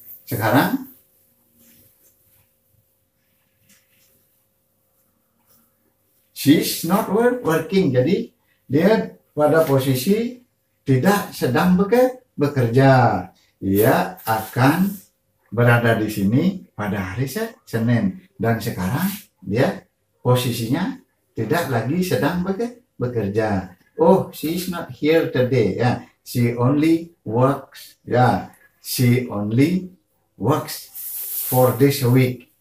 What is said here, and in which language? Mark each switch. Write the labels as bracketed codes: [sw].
[id] Sekarang [en] she's not working. [id] Jadi dia pada posisi tidak sedang bekerja. Ia akan berada di sini pada hari Senin, dan sekarang dia posisinya tidak lagi sedang bekerja. [en] Oh, she's not here today ya. She only works ya. She only works 4 days a week.